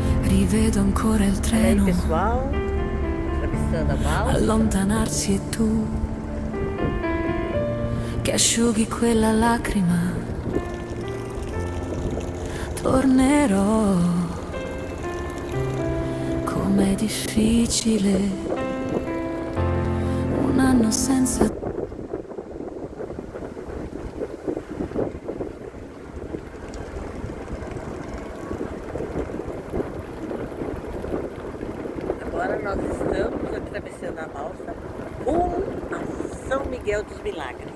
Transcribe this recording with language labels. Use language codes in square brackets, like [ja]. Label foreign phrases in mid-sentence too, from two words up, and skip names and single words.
[it] rivedo ancora il [pt] E aí, treno pessoal, atravessando a balsa. [it] allontanarsi e tu che asciughi quella lacrima tornerò com'è difficile un anno senza [pt] Agora nós estamos atravessando a balsa rumo a São Miguel dos Milagres.